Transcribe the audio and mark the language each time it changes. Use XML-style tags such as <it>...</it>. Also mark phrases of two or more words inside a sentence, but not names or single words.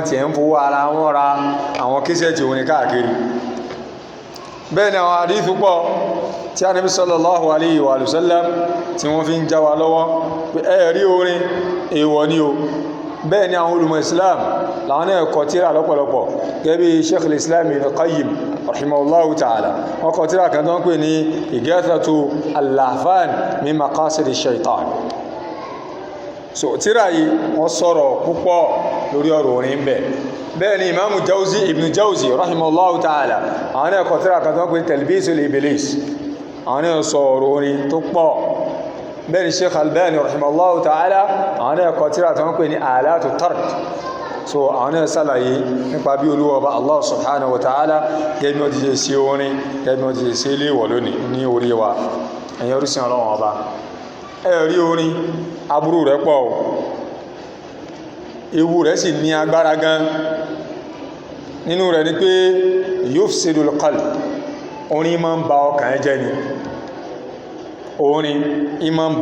<yo>ti ń fowó ara wọn ra àwọn kíṣẹ́ẹ̀tì orin káàkiri bẹ́ẹ̀ ni àwọn àdífù pọ̀ tí Ànábì</yo> <ar>صلى الله عليه وسلم</ar> <yo>tí wọ́n fi ń já wa lọ́wọ́ pé ẹ̀rí orin èèwọ̀ ni o bẹ́ẹ̀ ni àwọn olùmọ̀ Islam láwọn náà kọ tírà lọ́pọ̀lọpọ̀ gẹ́gẹ́ bí Sheikh al-Islam Ibn Qayyim</yo> <ar>رحمه الله تعالى</ar> <yo>wọ́n kọ tírà kan tó ń pè ní Ighathatu al-Lahfan min maqasidi shaitan so tírà yìí wọ́n sọ̀rọ̀ púpọ̀ lórí ọ̀rọ̀ orin bẹ́ẹ̀ ni Imam Jawzi Ibn Jawzi</yo> <ar>رحمه الله تعالى</ar> <yo>àwọn náà kọ tírà kan tó ń pè ní Talbisul Iblis àwọn náà sọ ọ̀rọ̀ orin tó pọ̀ bẹ́ẹ̀ ni Sheikh Albani</yo> <ar>رحمه الله تعالى</ar> <yo>àwọn náà kọ tírà tó ń pè ní Alatu Tard so àwọn náà sálàyé nípa bí Olúwa Ọba Allah</yo> <ar>سبحانه وتعالى</ar> <yo>gẹ́gẹ́ bí ti ṣe sí orin gẹ́gẹ́ bí ti ṣe sí léèwọ̀ lónìí ní orí wa ẹ̀yin orísìn Ọlọ́run Ọba ẹ̀rí orin aburú rẹ̀ pọ̀ ewu rẹ̀ sì ní agbára gan nínú rẹ̀ ni pé</yo> <ar>يفسد القلب</ar> <yo>orin máa ń ba ọkàn jẹ́ ni orin ìmọ̀ ń</yo>